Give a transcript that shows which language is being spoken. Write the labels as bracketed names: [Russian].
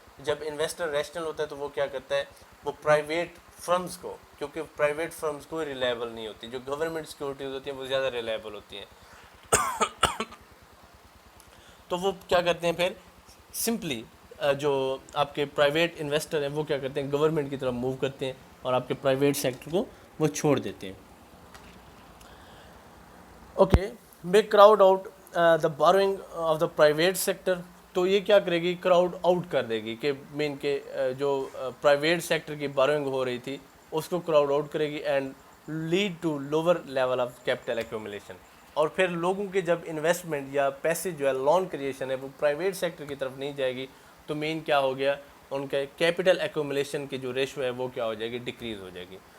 [Urdu] جب investor rational ہوتا ہے تو وہ کیا کرتا ہے، وہ پرائیویٹ فرمز کو، کیونکہ پرائیویٹ فرمز کوئی ریلائبل نہیں ہوتی، جو گورنمنٹ سیکورٹیز ہوتی ہیں وہ زیادہ ریلائبل ہوتی ہیں. تو وہ کیا کرتے ہیں پھر سمپلی جو آپ کے پرائیویٹ انویسٹر ہیں وہ کیا کرتے ہیں، گورنمنٹ کی طرف موو کرتے ہیں اور آپ کے پرائیویٹ سیکٹر کو وہ چھوڑ دیتے ہیں. [English] Okay, make crowd out the borrowing of the private sector. [Urdu] تو یہ کیا کرے گی، کراؤڈ آؤٹ کر دے گی کہ مین کے جو پرائیویٹ سیکٹر کی بارونگ ہو رہی تھی اس کو کراؤڈ آؤٹ کرے گی، [English] And lead to lower level of capital accumulation. [Urdu] اور پھر لوگوں کے جب انویسٹمنٹ یا پیسے جو ہے لون کریشن ہے وہ پرائیویٹ سیکٹر کی طرف نہیں جائے گی تو مین کیا ہو گیا، ان کے کیپٹل ایکومولیشن کی جو ریشو ہے وہ کیا ہو جائے گی، ڈکریز ہو جائے گی.